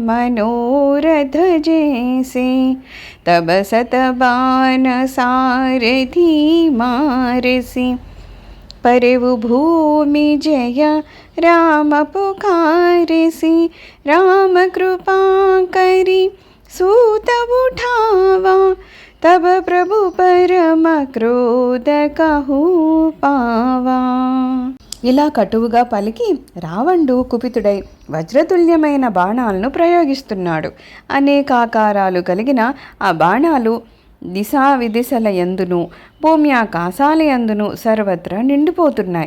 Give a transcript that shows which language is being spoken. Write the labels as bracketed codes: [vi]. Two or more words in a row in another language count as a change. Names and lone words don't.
[awa] मनोरथ जैसे तब सतबान सारथी मारसी परवु भूमि जय राम पुकारसी राम कृपा करी सूत उठावा तब प्रभु परम क्रोध कहू पावा. [te] ఇలా కటువుగా పలికి రావణుడు కుపితుడై వజ్రతుల్యమైన బాణాలను ప్రయోగిస్తున్నాడు. అనేకాకారాలు కలిగిన ఆ బాణాలు దిశా విదిశల యందును భూమి ఆకాశాల యందును సర్వత్రా నిండిపోతున్నాయి.